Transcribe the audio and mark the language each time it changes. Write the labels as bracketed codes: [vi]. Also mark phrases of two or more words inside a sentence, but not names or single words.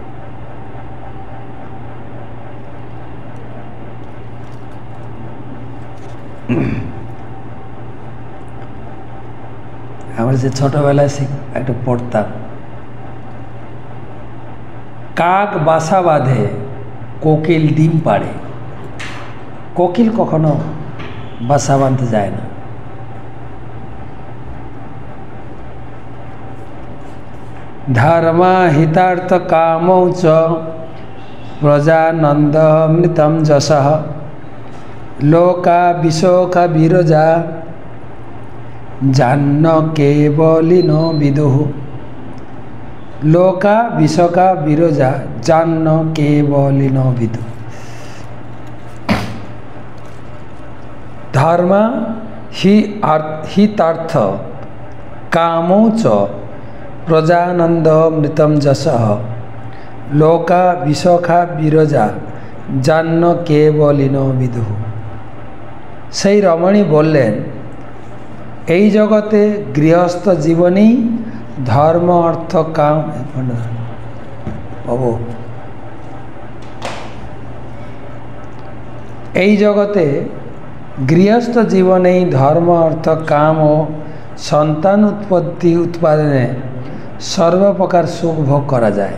[bn] আমরা যে ছোটবেলায় একটু পড়তাম, কাক বাসা বাঁধে, কোকিল ডিম পাড়ে। কোকিল কখনো বাসা বাঁধতে যায় না। [sa] धर्म हितार्थ कामौ च प्रजानन्दमृतं यशः लोका विशोका विरजा जान्न केवलिनो विदुः लोका विशोका विरजा जान्न केवलिनो विदुः। धर्म हितार्थ कामो च प्रजानन्दमृतं यशः लोका विशोखा विरजा जान्न केवलिनो विदुः। [bn] সেই রমণী বললেন, এই জগতে গৃহস্থ জীবনেই ধর্ম অর্থ কাম এই জগতে গৃহস্থ জীবনেই ধর্ম অর্থ কাম ও সন্তান উৎপত্তি উৎপাদনে সর্বপ্রকার সুখ ভোগ করা যায়।